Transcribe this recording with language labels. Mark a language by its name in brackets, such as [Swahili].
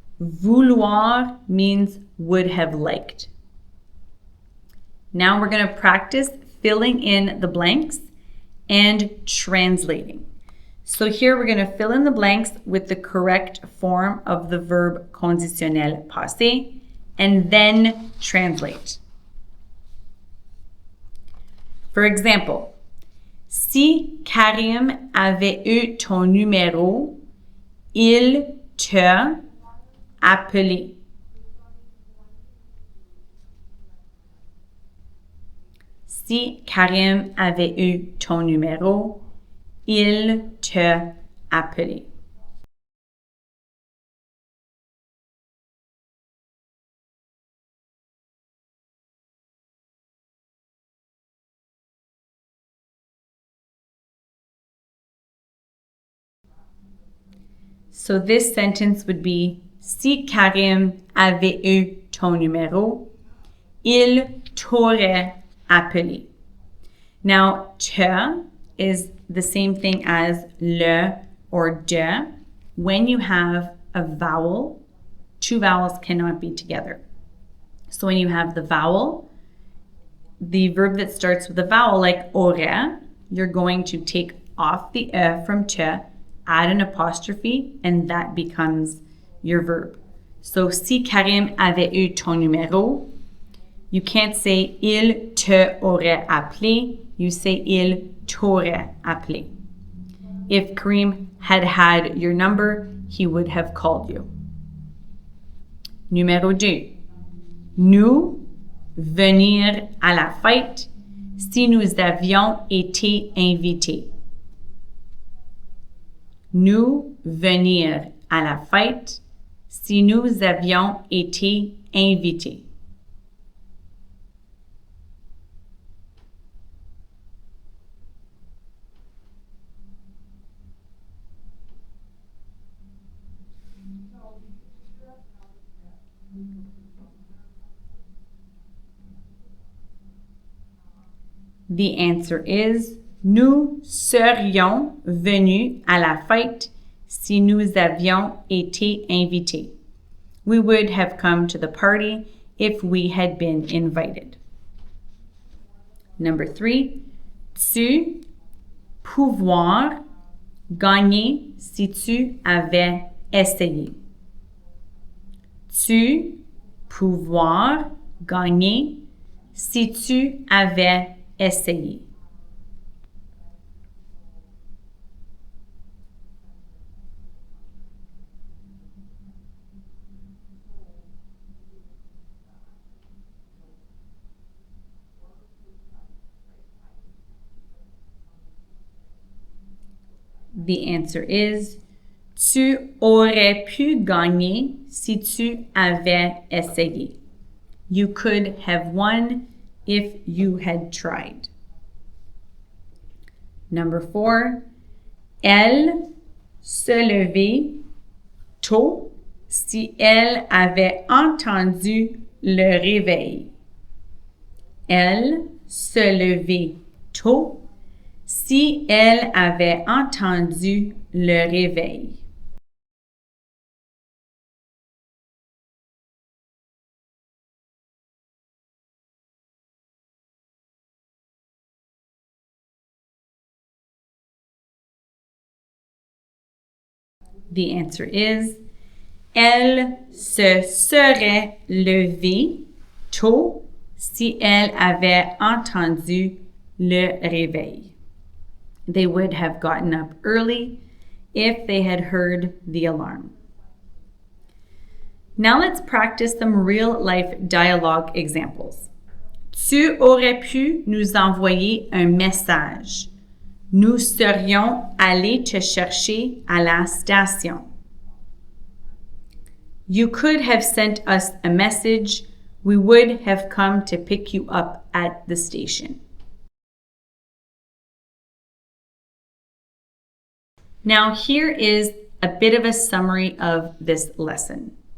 [English] Vouloir means would have liked. Now we're going to practice filling in the blanks and translating. So here we're going to fill in the blanks with the correct form of the verb conditionnel passé and then translate. For example, [French] si Karim avait eu ton numéro, il te appelé. Si Karim avait eu ton numéro, il te appelé. [English] So this sentence would be, [French] si Karim avait eu ton numéro, il t'aurait appelé. [English] Now, te is the same thing as le or de. When you have a vowel, two vowels cannot be together. So when you have the vowel, the verb that starts with a vowel like aurait, you're going to take off the e from te add an apostrophe, and that becomes your verb. So, [French] si Karim avait eu ton numéro, [English] you can't say [French] il te aurait appelé, [English] you say [French] il t'aurait appelé. [English] If Karim had had your number, he would have called you. [French] Numéro 2. Nous venir à la fête si nous avions été invités. Nous venir à la fête si nous avions été invités. [English] The answer is [French] nous serions venus à la fête si nous avions été invités. [English] We would have come to the party if we had been invited. Number 3, [French] tu pouvoir gagner si tu avais essayé. Tu pouvoir gagner si tu avais essayé. [English] The answer is [French] tu aurais pu gagner si tu avais essayé. [English] You could have won if you had tried. [French] Number 4, elle se levait tôt si elle avait entendu le réveil. Elle se levait tôt si elle avait entendu le réveil. [English] The answer is [French] elle se serait levée tôt si elle avait entendu le réveil. [English] They would have gotten up early if they had heard the alarm. Now let's practice some real-life dialogue examples. [French] Tu aurais pu nous envoyer un message. Nous serions allés te chercher à la station. [English] You could have sent us a message. We would have come to pick you up at the station. Now here is a bit of a summary of this lesson.